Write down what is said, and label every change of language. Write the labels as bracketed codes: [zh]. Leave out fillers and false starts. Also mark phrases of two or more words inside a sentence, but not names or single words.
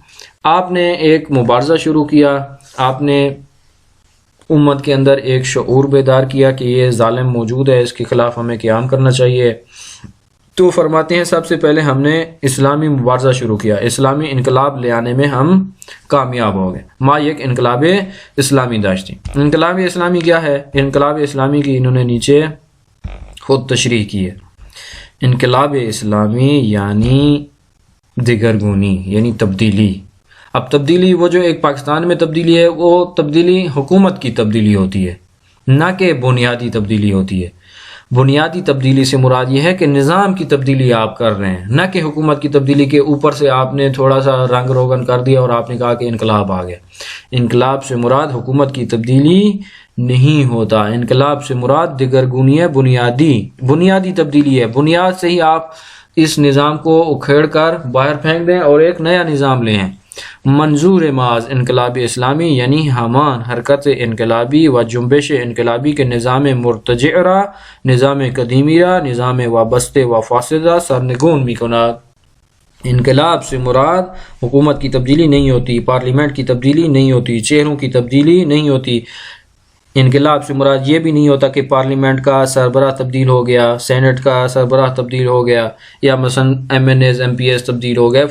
[ur] آپ نے ایک مبارزہ شروع کیا، آپ نے امت کے اندر ایک شعور بیدار کیا کہ یہ ظالم موجود ہے، اس کے خلاف ہمیں قیام کرنا چاہیے۔ تو فرماتے ہیں سب سے پہلے ہم نے اسلامی مبارزہ شروع کیا، اسلامی انقلاب لے آنے میں ہم کامیاب ہو گئے۔ [fa] ما یک انقلاب اسلامی داشتی۔ [ur] انقلاب اسلامی کیا ہے؟ انقلاب اسلامی کی انہوں نے نیچے خود تشریح کی ہے۔ انقلاب اسلامی یعنی دگرگونی، یعنی تبدیلی۔ اب تبدیلی وہ جو ایک پاکستان میں تبدیلی ہے، وہ تبدیلی حکومت کی تبدیلی ہوتی ہے، نہ کہ بنیادی تبدیلی ہوتی ہے۔ بنیادی تبدیلی سے مراد یہ ہے کہ نظام کی تبدیلی آپ کر رہے ہیں، نہ کہ حکومت کی تبدیلی کے اوپر سے آپ نے تھوڑا سا رنگ روغن کر دیا اور آپ نے کہا کہ انقلاب آ گیا۔ انقلاب سے مراد حکومت کی تبدیلی نہیں ہوتا، انقلاب سے مراد دگرگونی ہے، بنیادی تبدیلی ہے۔ بنیاد سے ہی آپ اس نظام کو اکھیڑ کر باہر پھینک دیں اور ایک نیا نظام لے آئیں۔ [fa] منظور معاذ انقلاب اسلامی یعنی ہمان حرکت انقلابی و جنبش انقلابی کے نظام مرتجعہ، نظام قدیمیہ، نظام وابستہ و فاسدہ سرنگون بھی کناد۔ [ur] انقلاب سے مراد حکومت کی تبدیلی نہیں ہوتی، پارلیمنٹ کی تبدیلی نہیں ہوتی، چہروں کی تبدیلی نہیں ہوتی۔ انقلاب سے مراد یہ بھی نہیں ہوتا کہ پارلیمنٹ کا سربراہ تبدیل ہو گیا، سینٹ کا سربراہ تبدیل ہو گیا، یا مثلا ایم این ایز ایم پی ایس تبدیل ہو گئے۔